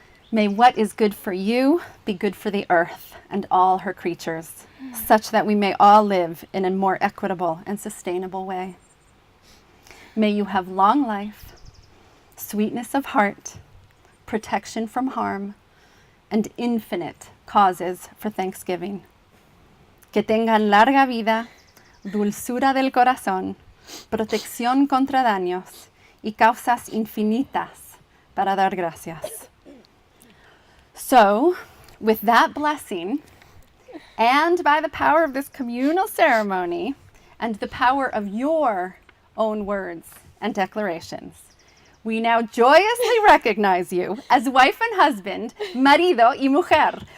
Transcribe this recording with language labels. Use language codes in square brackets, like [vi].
[en] May what is good for you be good for the earth and all her creatures, such that we may all live in a more equitable and sustainable way. May you have long life, sweetness of heart, protection from harm, and infinite causes for thanksgiving. [es] Que tengan larga vida, dulzura del corazón, protección contra daños y causas infinitas para dar gracias. [en] So, with that blessing, and by the power of this communal ceremony, and the power of your own words and declarations, we now joyously recognize you as wife and husband, [es] marido y mujer.